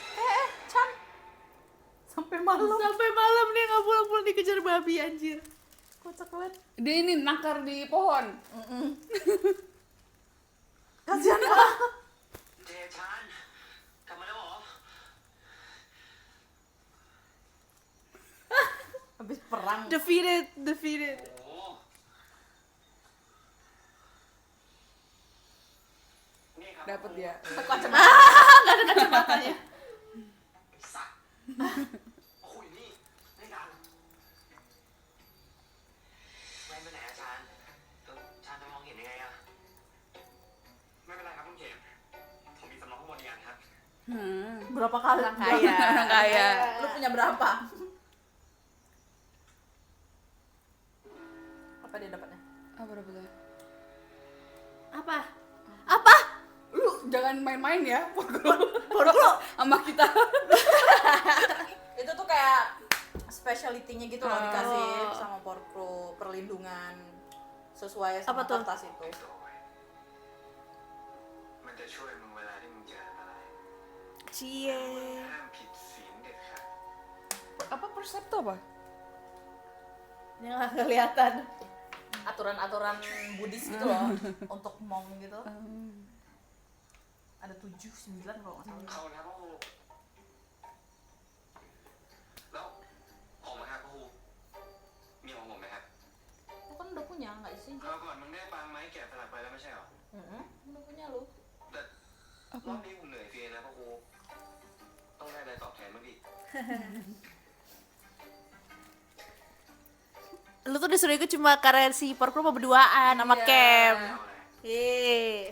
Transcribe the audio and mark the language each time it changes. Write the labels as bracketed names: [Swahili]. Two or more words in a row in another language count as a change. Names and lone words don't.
[Indonesian] Sampai malam. Sampai malam nih nggak pulang-pulang dikejar babi anjir. Kocak banget. Dia ini nakar di pohon. Kasihan banget. [Thai] เจชานกลับมาแล้วเหรอ [Indonesian] Habis perang. Defeated. [Thai] โอ้นี่ครับ [Indonesian] Dapat dia. Kacamatanya. [Thai] สัตว์โอ้ยนี่ไม่ดังแว่นไปไหนอาจารย์ชานจะมองเห็นยังไงอะไม่เป็นไรครับคุณเข็มผมมีสำรองข้างบนอีกอันครับ [Indonesian] Berapa kali? Orang kaya. Orang kaya. Lu punya berapa? Apa dia dapatnya? Apa tuh? Apa? Apa? Lu jangan main-main ya, Poroklo. sama kita. Itu tuh kayak specialty-nya gitu loh, Oh. dikasih sama Porkro, perlindungan sesuai sama Apa tuh? kertas itu. [Thai] มันจะช่วยมึงเวลาที่มึงเจออันตราย [Indonesian] Cie. [Thai] ห้ามผิดศีลเด็ดขาด [Indonesian] Apa persepto apa? Ini nggak kelihatan. Aturan-aturan Buddhis gitu loh, untuk monk gitu. Ada 7, 9 kalau nggak salah. [Thai] เขานะครับพ่อครูแล้วผมนะครับพ่อครูมีของผมไหมครับ [Indonesian] Lu kan udah punya, nggak sih? [Thai] คราวก่อนมึงได้ฟังไหมแกะสลักไปแล้วไม่ใช่เหรอ [Indonesian] Udah punya lu. [Thai] แต่รอบนี้ผมเหนื่อยฟรีนะพ่อครูต้องได้อะไรตอบแทนบ้างดิ [Indonesian] Lu tuh disuruh ikut cuma karena si Porkro mau berduaan sama Iya. Kem. [Thai] เอาอะไร [Indonesian] Yeay.